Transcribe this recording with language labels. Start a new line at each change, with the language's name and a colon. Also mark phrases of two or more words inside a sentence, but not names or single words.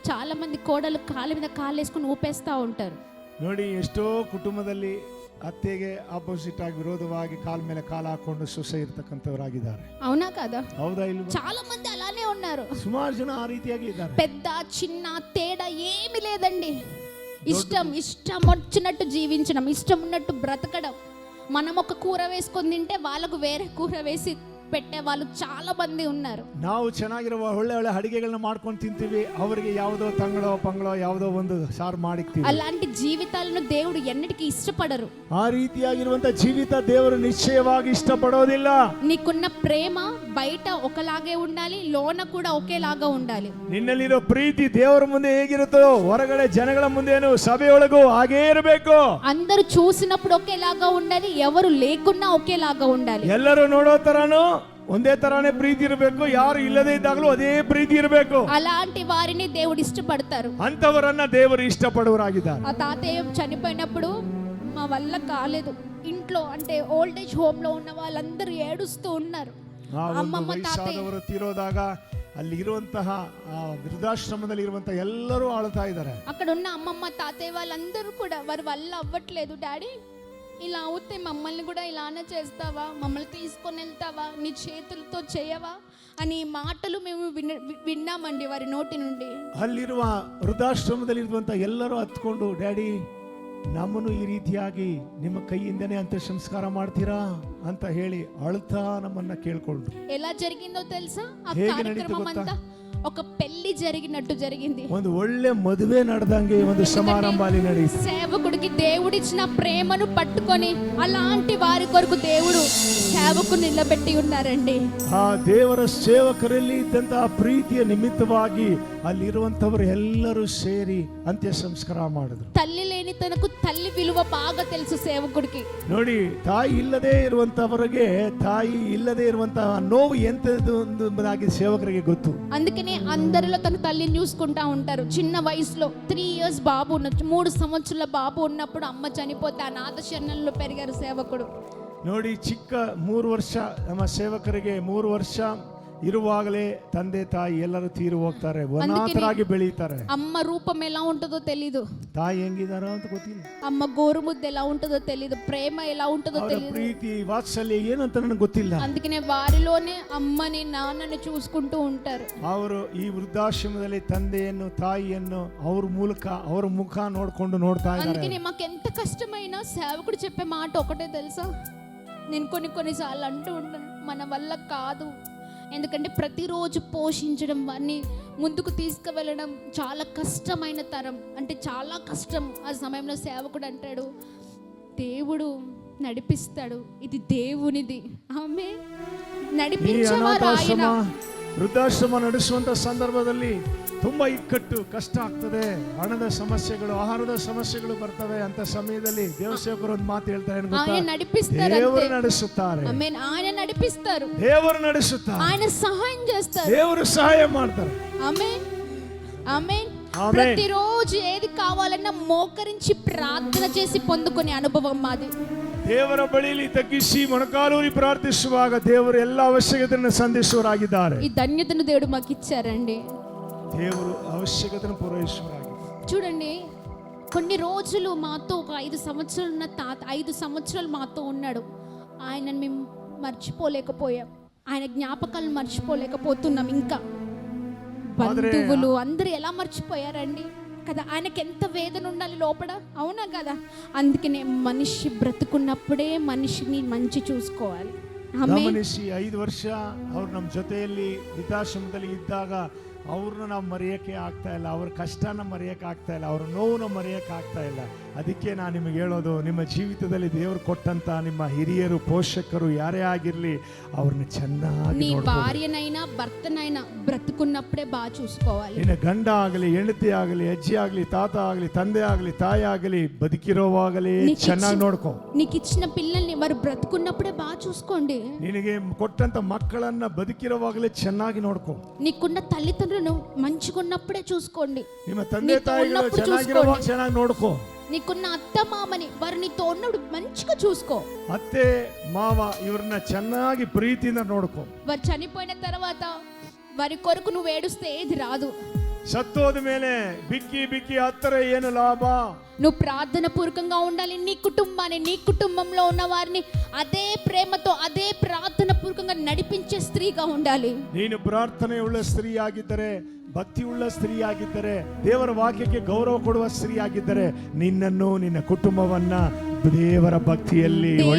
Telugu: చాలా మంది కోడలు కాళ్ళ మీద కాళ్ళు వేసుకుని ఊపేస్తూ ఉంటారు.
Kannada: ನೋಡಿ, ಎಷ್ಟೋ ಕುಟುಂಬದಲ್ಲಿ ಅತ್ತೆಗೆ ಆಪೋಸಿಟ್ ಆಗಿ ವಿರೋಧವಾಗಿ ಕಾಲ ಮೇಲೆ ಕಾಲ ಹಾಕೊಂಡು ಸೊಸೆ ಇರ್ತಕ್ಕಂಥವರಾಗಿದ್ದಾರೆ.
Telugu: అవునా కదా?
Kannada: ಹೌದಾ ಇಲ್ವಾ?
Telugu: చాలా మంది అలానే ఉన్నారు.
Kannada: ಸುಮಾರು ಜನ ಆ ರೀತಿಯಾಗಿ ಇದ್ದಾರೆ.
Telugu: పెద్ద చిన్న తేడా ఏమీ లేదండి. ఇష్టం వచ్చినట్టు జీవించడం, ఇష్టం ఉన్నట్టు బ్రతకడం. మనం ఒక కూర వేసుకొని తింటే వాళ్ళకు వేరే కూర వేసి పెట్టే వాళ్ళు చాలా మంది ఉన్నారు.
Kannada: ನಾವು ಚೆನ್ನಾಗಿರುವ ಒಳ್ಳೆ ಅಡಿಗೆಗಳನ್ನ ಮಾಡ್ಕೊಂಡು ತಿಂತೀವಿ, ಅವರಿಗೆ ಯಾವುದೋ ತಂಗಳೋ ಪಂಗಳೋ ಯಾವುದೋ ಒಂದು ಸಾರು ಮಾಡಿಕ್ತೀವಿ.
Telugu: అలాంటి జీవితాలను దేవుడు ఎన్నటికీ ఇష్టపడరు.
Kannada: ಆ ರೀತಿಯಾಗಿರುವಂತ ಜೀವಿತ ದೇವರು ನಿಶ್ಚಯವಾಗಿ ಇಷ್ಟಪಡೋದಿಲ್ಲ.
Telugu: నీకున్న ప్రేమ బయట ఒకలాగే ఉండాలి, లోన కూడా ఒకేలాగా ఉండాలి.
Kannada: ನಿನ್ನಲ್ಲಿರೋ ಪ್ರೀತಿ ದೇವರ ಮುಂದೆ ಹೇಗಿರುತ್ತೋ ಹೊರಗಡೆ ಜನಗಳ ಮುಂದೇನು ಸಭೆಯೊಳಗೂ ಹಾಗೇ ಇರಬೇಕು.
Telugu: అందరూ చూసినప్పుడు ఒకేలాగా ఉండాలి, ఎవరు లేకున్నా ఒకేలాగా ఉండాలి.
Kannada: ಎಲ್ಲರೂ ನೋಡೋ ತರಾನು ಒಂದೇ ತರಾನೇ ಪ್ರೀತಿ ಇರಬೇಕು, ಯಾರು ಇಲ್ಲದೆ ಇದ್ದಾಗಲೂ ಅದೇ ಪ್ರೀತಿ ಇರಬೇಕು.
Telugu: అలాంటి వారిని దేవుడు ఇష్టపడతారు.
Kannada: ಅಂತವರನ್ನ ದೇವರು ఇష్టపಡುವರಾಗಿದ್ದಾರೆ.
Telugu: ఆ తాతయ్య చనిపోయినప్పుడు మా వల్ల కాలేదు, ఇంట్లో అంటే
English: old age home
Telugu: లో ఉన్న వాళ్ళందరూ ఏడుస్తూ ఉన్నారు.
Kannada: ಅಮ್ಮಮ್ಮ ತಾತಯ್ಯವರು ತೀರೋದಾಗ ಅಲ್ಲಿ ಇರುವಂತಹ ವೃದ್ಧಾಶ್ರಮದಲ್ಲಿ ಇರುವಂತಹ ಎಲ್ಲರೂ ಅಳ್ತಾ ಇದ್ದಾರೆ.
Telugu: అక్కడ ఉన్న అమ్మమ్మ తాతయ్య వాళ్ళందరూ కూడా వారి వల్ల అవ్వట్లేదు. డాడీ ఇలా అవుతే మమ్మల్ని కూడా ఇలానే చేస్తావా, మమ్మల్ని తీసుకొని వెళ్తావా, నీ చేతులతో చేయవా అని మాటలు మేము విన్నామండి వారి నోటి నుండి.
Kannada: ಅಲ್ಲಿರುವ ವೃದ್ಧಾಶ್ರಮದಲ್ಲಿ ಇರುವಂತ ಎಲ್ಲರೂ ಹತ್ಕೊಂಡು, ಡ್ಯಾಡಿ ನಮ್ಮನ್ನು ಈ ರೀತಿಯಾಗಿ ನಿಮ್ಮ ಕೈಯಿಂದನೇ ಅಂತ ಸಂಸ್ಕಾರ ಮಾಡ್ತೀರಾ ಅಂತ ಹೇಳಿ ಅಳ್ತಾ ನಮ್ಮನ್ನ ಕೇಳ್ಕೊಂಡು.
Telugu: ఎలా జరిగిందో తెలుసా? ఆ కార్యక్రమం అంతా ఒక పెళ్లి జరిగినట్టు జరిగింది.
Kannada: ಒಂದು ಒಳ್ಳೆ ಮದುವೆ ನಡೆದಂಗೆ ಒಂದು ಸಮಾರಂಭ ಅಲ್ಲಿ ನಡೆಯಿತು.
Telugu: సేవకుడికి దేవుడిచ్చిన ప్రేమను పట్టుకొని అలాంటి వారి కొరకు దేవుడు సేవకుని నిలబెట్టి ఉన్నారండి.
Kannada: ಆ ದೇವರ ಸೇವಕರಲ್ಲಿ ಇದ್ದಂತಹ ಪ್ರೀತಿಯ ನಿಮಿತ್ತವಾಗಿ ಅಲ್ಲಿರುವಂತವರು ಎಲ್ಲರೂ ಸೇರಿ ಅಂತ್ಯ ಸಂಸ್ಕಾರ ಮಾಡಿದ್ರು.
Telugu: తల్లి లేని తనకు తల్లి విలువ బాగా తెలుసు సేవకుడికి.
Kannada: ನೋಡಿ, ತಾಯಿ ಇಲ್ಲದೆ ಇರುವಂತವರಿಗೆ ತಾಯಿ ಇಲ್ಲದೆ ಇರುವಂತಹ ನೋವು ಎಂತದ್ದು ಎಂಬುದಾಗಿ ಸೇವಕರಿಗೆ ಗೊತ್ತು.
Telugu: అందుకనే అందరిలో తన తల్లిని చూసుకుంటా ఉంటారు. చిన్న వయసులో 3 years బాబు ఉన్న 3 సంవత్సరాల బాబు ఉన్నప్పుడు అమ్మ చనిపోతే అనాథ శరణంలో పెరిగారు సేవకుడు.
Kannada: ನೋಡಿ, ಚಿಕ್ಕ 3 ವರ್ಷ ನಮ್ಮ ಸೇವಕರಿಗೆ 3 ವರ್ಷ ಇರುವಾಗಲೇ ತಂದೆ ತಾಯಿ ಎಲ್ಲರೂ ತೀರು ಹೋಗ್ತಾರೆ, ಅನಾಥರಾಗಿ ಬೆಳೀತಾರೆ.
Telugu: అమ్మ రూపం ఎలా ఉంటుందో తెలీదు,
Kannada: ತಾಯಿ ಹೆಂಗಿದಾರೋ ಅಂತ ಗೊತ್ತಿಲ್ಲ,
Telugu: అమ్మ గోరుముద్ద ఎలా ఉంటుందో తెలీదు, ప్రేమ ఎలా ఉంటుందో
Kannada: ಅವರ
Telugu: తెలీదు.
Kannada: ಪ್ರೀತಿ ವಾತ್ಸಲ್ಯ ಏನಂತ ನನಗೆ ಗೊತ್ತಿಲ್ಲ.
Telugu: అందుకనే వారిలోనే అమ్మని నాన్నని చూసుకుంటూ ఉంటారు.
Kannada: ಅವರು ಈ ವೃದ್ಧಾಶ್ರಮದಲ್ಲಿ ತಂದೆಯನ್ನು ತಾಯಿಯನ್ನು ಅವರ ಮುಖ ನೋಡ್ಕೊಂಡು ನೋಡ್ತಾ ಇದ್ದಾರೆ.
Telugu: అందుకనే మాకు ఎంత కష్టమైనా సేవకుడు చెప్పే మాట ఒకటే తెలుసా, నేను కొన్నిసార్లు అంటూ ఉంటాను, మన వల్ల కాదు. ఎందుకంటే ప్రతిరోజు పోషించడం, వారిని ముందుకు తీసుకువెళ్ళడం చాలా కష్టమైన తరం, అంటే చాలా కష్టం. ఆ సమయంలో సేవకుడు అంటాడు, దేవుడు నడిపిస్తాడు, ఇది దేవునిది. ఆమె నడిపించేవారు ఆయన.
Kannada: ವೃದ್ಧಾಶ್ರಮ ನಡೆಸುವಂತ ಸಂದರ್ಭದಲ್ಲಿ ತುಂಬಾ ಇಕ್ಕಟ್ಟು ಕಷ್ಟ ಆಗ್ತದೆ, ಹಣದ ಸಮಸ್ಯೆಗಳು, ಆಹಾರದ ಸಮಸ್ಯೆಗಳು ಬರ್ತವೆ. ಅಂತ ಸಮಯದಲ್ಲಿ ದೇವಸೇವಕರು ಒಂದು ಮಾತು ಹೇಳ್ತಾರೆ,
Telugu: ఆయన నడిపిస్తారు,
Kannada: ದೇವರು ನಡೆಸುತ್ತಾರೆ,
Telugu: ఆమేన్. ఆయన నడిపిస్తారు,
Kannada: ದೇವರು ನಡೆಸುತ್ತಾರೆ,
Telugu: ఆయన సహాయం చేస్తారు,
Kannada: ದೇವರು ಸಹಾಯ ಮಾಡ್ತಾರೆ.
Telugu: ఆమేన్, ఆమేన్. ఆమేన్. ప్రతిరోజు ఏది కావాలన్నా మోకరించి ప్రార్థన చేసి పొందుకునే అనుభవం మాది.
Kannada: ದೇವರ ಬಳಿಯಲ್ಲಿ ತಗ್ಗಿಸಿ ಮೊಣಕಾಲೂರಿ ಪ್ರಾರ್ಥಿಸುವಾಗ ದೇವರು ಎಲ್ಲ ಅವಶ್ಯಕತೆಯನ್ನು ಸಂಧಿಸುವರಾಗಿದ್ದಾರೆ.
Telugu: ఈ ధన్యతను దేవుడు మాకు ఇచ్చారండి.
Kannada: ದೇವರು ಅವಶ್ಯಕತೆಯನ್ನು ಪೂರೈಸುವರಾಗಿದ್ದಾರೆ.
Telugu: చూడండి, కొన్ని రోజులు మాతో ఒక 5 సంవత్సరాలు ఉన్న తాత 5 సంవత్సరాలు మాతో ఉన్నాడు. ఆయనను మేము మర్చిపోలేకపోయాం, ఆయన జ్ఞాపకాలను మర్చిపోలేకపోతున్నాం. ఇంకా బంధువులు అందరూ ఎలా మర్చిపోయారండి కదా. ఆయనకి ఎంత వేదన ఉండాలి లోపల, అవునా కదా. అందుకనే మనిషి బ్రతుకున్నప్పుడే మనిషిని మంచి చూసుకోవాలి.
Kannada: ಗಮನಿಸಿ, 5 ವರ್ಷ ಅವ್ರು ನಮ್ಮ ಜೊತೆಯಲ್ಲಿ ವೃದ್ಧಾಶ್ರಮದಲ್ಲಿ ಇದ್ದಾಗ ಅವ್ರನ್ನ ನಾವು ಮರೆಯೋಕ್ಕೆ ಆಗ್ತಾ ಇಲ್ಲ, ಅವ್ರ ಕಷ್ಟನ ಮರೆಯೋಕ್ಕೆ ಆಗ್ತಾ ಇಲ್ಲ, ಅವ್ರ ನೋವನ್ನ ಮರೆಯೋಕ್ಕೆ ಆಗ್ತಾ ಇಲ್ಲ. ಅದಕ್ಕೆ ನಾನು ನಿಮಗೆ ಹೇಳೋದು, ನಿಮ್ಮ ಜೀವಿತದಲ್ಲಿ ದೇವರು ಕೊಟ್ಟಂತ ನಿಮ್ಮ ಹಿರಿಯರು, ಪೋಷಕರು ಯಾರೇ ಆಗಿರಲಿ, ಅವ್ರನ್ನ ಚೆನ್ನಾಗಿ
Telugu: నీ భార్యనైనా భర్తనైనా బ్రతుకున్నప్పుడే బాగా చూసుకోవాలి.
Kannada: ನಿನ್ನ ಗಂಡ ಆಗಲಿ, ಹೆಂಡತಿ ಆಗಲಿ, ಅಜ್ಜಿ ಆಗಲಿ, ತಾತ ಆಗಲಿ, ತಂದೆ ಆಗಲಿ, ತಾಯಿ ಆಗಲಿ, ಬದುಕಿರೋವಾಗಲೇ ಚೆನ್ನಾಗಿ ನೋಡ್ಕೋ.
Telugu: నీకు ఇచ్చిన పిల్లల్ని వారు బ్రతుకున్నప్పుడే బాగా చూసుకోండి.
Kannada: ನಿನಗೆ ಕೊಟ್ಟಂತ ಮಕ್ಕಳನ್ನ ಬದುಕಿರೋವಾಗಲೇ ಚೆನ್ನಾಗಿ ನೋಡ್ಕೋ.
Telugu: నీకున్న తల్లిదండ్రులను మంచిగా ఉన్నప్పుడే చూసుకోండి.
Kannada: ನಿಮ್ಮ ತಂದೆ ತಾಯಿಗಳು ಚೆನ್ನಾಗಿರೋವಾಗ ಚೆನ್ನಾಗಿ ನೋಡ್ಕೋ.
Telugu: నీకున్న అత్త మామని వారు నీతో ఉన్నప్పుడు మంచిగా చూసుకో.
Kannada: ಅತ್ತೆ ಮಾವ ಇವ್ರನ್ನ ಚೆನ್ನಾಗಿ ಪ್ರೀತಿಯಿಂದ ನೋಡ್ಕೋ.
Telugu: వారు చనిపోయిన తర్వాత వారి కొరకు నువ్వు ఏడుస్తే ఏది రాదు.
Kannada: ಸತ್ತೋದ ಮೇಲೆ ಬಿಕ್ಕಿ ಬಿಕ್ಕಿ ಹತ್ತರ ಏನು ಲಾಭ?
Telugu: నువ్వు ప్రార్థన పూర్వకంగా ఉండాలి. నీ కుటుంబాన్ని, నీ కుటుంబంలో ఉన్న వారిని అదే ప్రేమతో, అదే ప్రార్థన పూర్వకంగా నడిపించే స్త్రీగా ఉండాలి.
Kannada: ನೀನು ಪ್ರಾರ್ಥನೆ ಉಳ್ಳ ಸ್ತ್ರೀ ಆಗಿದ್ದರೆ, ಭಕ್ತಿ ಉಳ್ಳ ಸ್ತ್ರೀ ಆಗಿದ್ದರೆ, ದೇವರ ವಾಕ್ಯಕ್ಕೆ ಗೌರವ ಕೊಡುವ ಸ್ತ್ರೀ ಆಗಿದ್ದರೆ, ನಿನ್ನನ್ನು ನಿನ್ನ ಕುಟುಂಬವನ್ನ ದೇವರ ಭಕ್ತಿಯಲ್ಲಿ ಒಳ್ಳೆ